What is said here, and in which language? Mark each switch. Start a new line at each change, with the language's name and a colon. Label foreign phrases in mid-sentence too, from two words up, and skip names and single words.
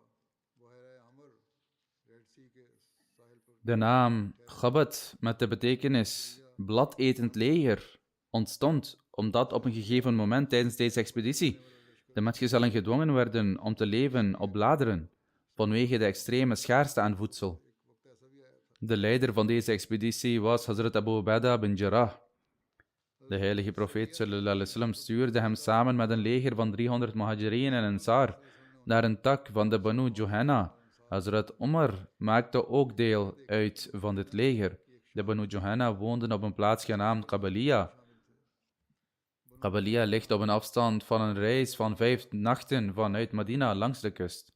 Dutch: De naam Khabat met de betekenis bladetend leger ontstond omdat op een gegeven moment tijdens deze expeditie de metgezellen gedwongen werden om te leven op bladeren vanwege de extreme schaarste aan voedsel. De leider van deze expeditie was Hazrat Abu Ubaidah bin Jarrah. De heilige profeet
Arabic: صلى الله عليه وسلم
Dutch: stuurde hem samen met een leger van 300 Muhajirin en Ansar naar een tak van de Banu Juhana. Hazrat Umar maakte ook deel uit van dit leger. De Banu Juhana woonden op een plaats genaamd Qabaliya. Qabaliya ligt op een afstand van een reis van 5 nachten vanuit Medina langs de kust.